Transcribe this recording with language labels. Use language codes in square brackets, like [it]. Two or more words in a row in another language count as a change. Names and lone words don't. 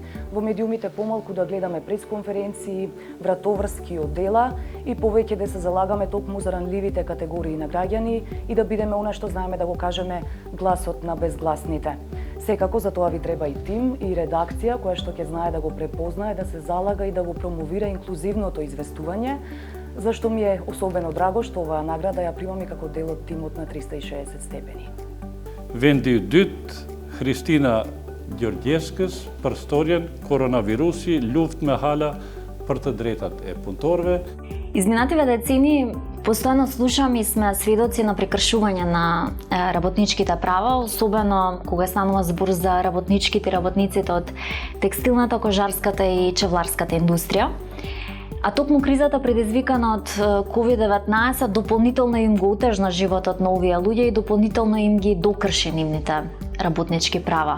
[mk] Во медиумите помалку да гледаме пресконференции, вратоврски оддела и повеќе да се залагаме токму за ранливите категории на граѓани и да бидеме она што знаеме да го кажеме гласот на безгласните. Секако за тоа ви треба и тим и редакција која што ќе знае да го препознае, да се залага и да го промовира инклузивното известување, зашто ми е особено драго што оваа награда ја примам и како дел од тимот на 360 степени. [sq] Vendi i dytë, Христина Gjorgjeskës për storjen Koronavirusi, luftë me hala për të drejtat e punëtorëve. [mk] Изминативе децени постојано слушаме и сме сведоци на прекршување на работничките права, особено кога станува збор за работничките и работниците од текстилната, кожарската и чевларската индустрија. А токму кризата предизвикана од COVID-19 дополнително им го утежна животот на овие луѓе и дополнително им ги докрши нивните работнички права.